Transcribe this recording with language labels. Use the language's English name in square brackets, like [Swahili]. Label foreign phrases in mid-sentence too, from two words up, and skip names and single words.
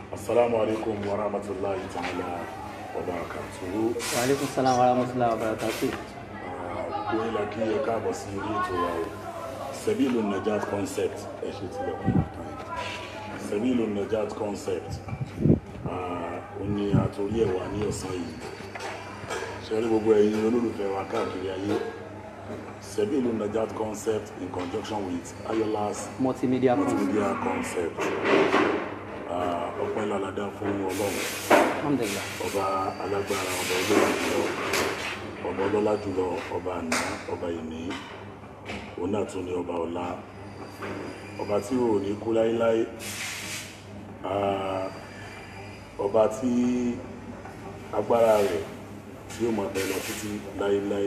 [Arabic] السلام عليكم ورحمة الله تعالى وبركاته. وعليكم السلام ورحمة الله وبركاته. [Yoruba] Gbogbo ilẹ̀ kí ẹ káàbọ̀ sí orí ètò wa o. Sabilun Najat concept ẹ ṣe tilẹ̀ kún ọ̀tún ẹ̀. Sabilun Najat concept ó ní àtòrí ẹ̀ wà ní ọ̀sán yìí. Ṣé rí gbogbo ẹ̀yin olólùfẹ́ wa káàkiri ayé? [English] Sabilun Najat concept in conjunction with Ayola's Multimedia concept. [Yoruba] Ọpẹ́ lálàdá fún Ọlọ́run. Alhamdulillah. Ọba alágbára, ọba olóòrùn jùlọ, ọba ọlọ́lá jùlọ, ọba àná, ọba ìní, òun náà tún ní ọba ọlá, ọba tí ò ní kú láíláí, ọba tí agbára rẹ̀ tí ó máa bẹ lọ títí láíláí.